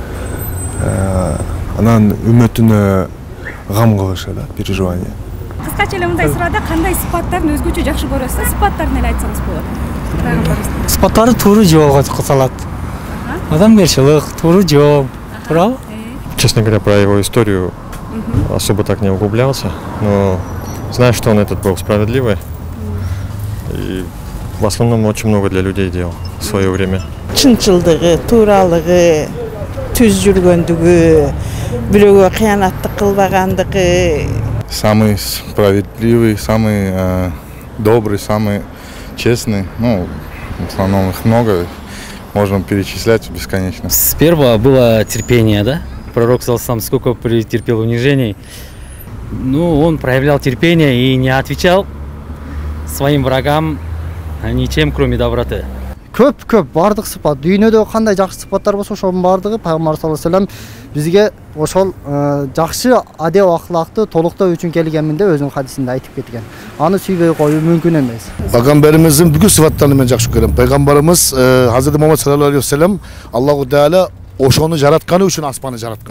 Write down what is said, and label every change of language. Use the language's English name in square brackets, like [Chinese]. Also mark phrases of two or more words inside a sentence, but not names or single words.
[Kyrgyz] Анан үмөтүнө гам кылышы да, переживание. Кыскача эле мындай сурада кандай сыпаттарын өзгөчө жакшы көрөсүз? Сыпаттарын эле айтсаңыз болот. Пайгамбарыбыздын Сыпаттары тууру жолго салат. Адамгерчилик, тууру жол. Туурабы? [Russian] Честно говоря, про его историю особо так не углублялся, но знаю, что он этот был справедливый. И в основном очень много для людей делал в свое время. [Kyrgyz] Чынчылдыгы, тууралыгы, түз жүргөндүгү, бирөөгө кыянаттык кылбагандыгы. [Russian] Самый справедливый, самый добрый, самый честный. Ну, в основном их много, можно перечислять бесконечно. С первого было терпение, да? Пророк сам сколько претерпел унижений. Ну, он проявлял терпение и не отвечал своим врагам ничем, кроме доброты. [Kyrgyz] Көп бардык сыпат. Дүйнөдө кандай жакшы сыпаттар болсо ошонун бардыгы Пайгамбар [Arabic] صلى الله عليه وسلم [Kyrgyz] бизге ошол жакшы адеп акылакты толуктоо үчүн келгенмин деп өзүнүн хадисинде айтып кеткен. Аны сүйбөй коюу мүмкүн эмес. Пайгамбарыбыздын бүкүл сыпаттарын мен жакшы көрөм. Пайгамбарыбыз [Turkish] Hazreti Muhammed sallallahu aleyhi ve sellem Allahu Teala [Kyrgyz] ошону жаратканы үчүн аспаны жараткан.